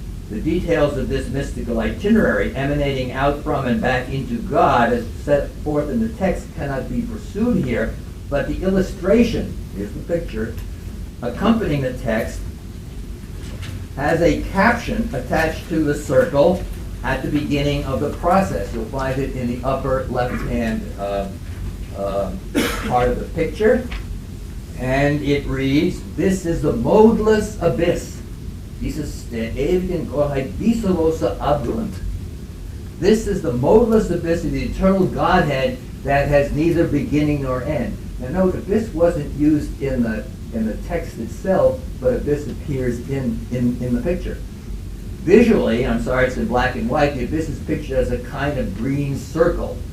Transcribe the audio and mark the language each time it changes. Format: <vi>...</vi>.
<en>The details of this mystical itinerary emanating out from and back into God as set forth in the text cannot be pursued here, but the illustration, here's the picture, accompanying the text has a caption attached to the circle at the beginning of the process. You'll find it in the upper left-hand part of the picture. And it reads, "This is the modeless abyss.</en> <de>Dieses der ewigen Gottheit bisserloser Abgrund."</de> <en>This is the modeless abyss of the eternal Godhead that has neither beginning nor end. Now note, abyss wasn't used in the text itself, but abyss appears in the picture. Visually, I'm sorry it's in black and white, the abyss is pictured as a kind of green circle.</en>